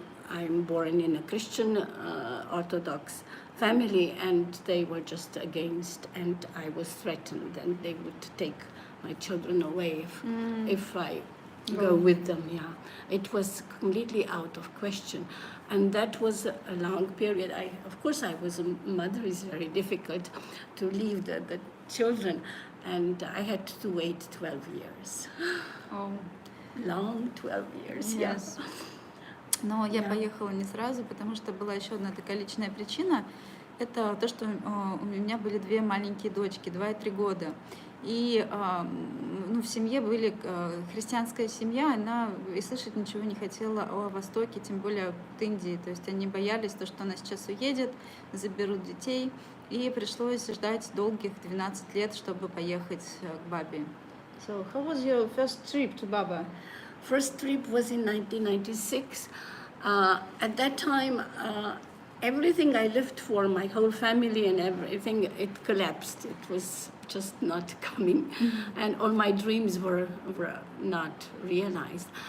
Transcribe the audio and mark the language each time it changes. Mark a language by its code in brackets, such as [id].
[en] I'm born in a Christian Orthodox family, and they were just against, and I was threatened, and they would take my children away if I go with them. Yeah, it was completely out of question, and that was a long period. Of course, I was a mother. It's very difficult to leave the children, and I had to wait 12 years. Oh. Long 12 years. Yes. [ru] Но я поехала не сразу, потому что была еще одна такая личная причина. Это то, что у меня были две маленькие дочки, 2 и 3 года. И в семье были христианская семья, она и слышать ничего не хотела о Востоке, тем более от Индии. То есть они боялись, что она сейчас уедет, заберут детей. И пришлось ждать долгих 12 лет, чтобы поехать к бабе. [en] So, how was your first trip to Baba? First trip was in 1996. At that time, everything I lived for, my whole family and everything, it collapsed. It was just not coming. And all my dreams were not realized.